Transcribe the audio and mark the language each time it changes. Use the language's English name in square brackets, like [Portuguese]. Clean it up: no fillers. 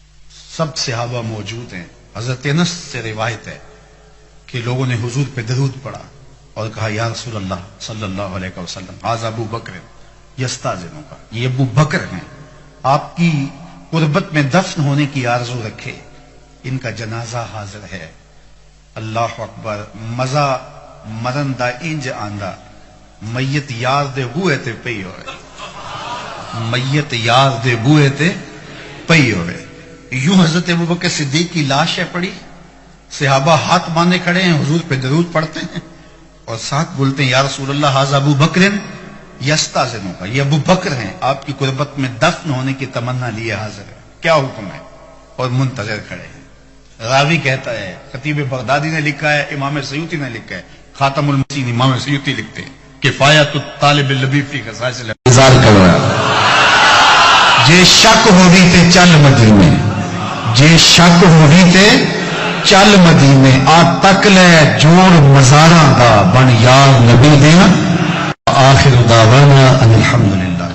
[Urdu] سب صحابہ موجود ہیں. حضرت انس سے روایت ہے کہ لوگوں نے حضور پہ درود پڑھا اور کہا یا رسول اللہ صلی اللہ علیہ وسلم [Arabic] ھذا ابو بکر یستاذنک، [Urdu] یہ ابو بکر ہیں، آپ کی قربت میں دفن ہونے کی آرزو رکھے، ان کا جنازہ حاضر ہے. [Arabic] اللہ اکبر. [Punjabi] مزہ مرن دا انج آندا میت یار دے بوئے تے پئی ہوئے، میت یار دے بوئے تے پئی ہوئے. [Urdu] یوں حضرت ابوبکر صدیق کی لاش ہے پڑی، صحابہ ہاتھ باندھے کھڑے ہیں، حضور پہ درود پڑھتے ہیں اور ساتھ بولتے ہیں [Arabic] یا رسول اللہ ھذا ابو بکر یستاذنک، [Urdu] یہ ابو بکر ہیں، آپ کی قربت میں دفن ہونے کی تمنا لیے حاضر ہے، کیا حکم ہے؟ اور منتظر کھڑے ہیں. راوی کہتا ہے، خطیب بغدادی نے لکھا ہے، امام سیوطی نے لکھا ہے، خاتم المسین امام سیوطی لکھتے ہیں کفایت الطالب اللبیب فی خصائص الانتظار کر رہا ہے. [Punjabi] جے شک ہوگی تے چل مدینے، جے شک ہوگی تے چل مدینے، آ تک لے جوڑ مزاراں دا بن یار نبی دینا. [Arabic] آخر دعوانا ان الحمدللہ.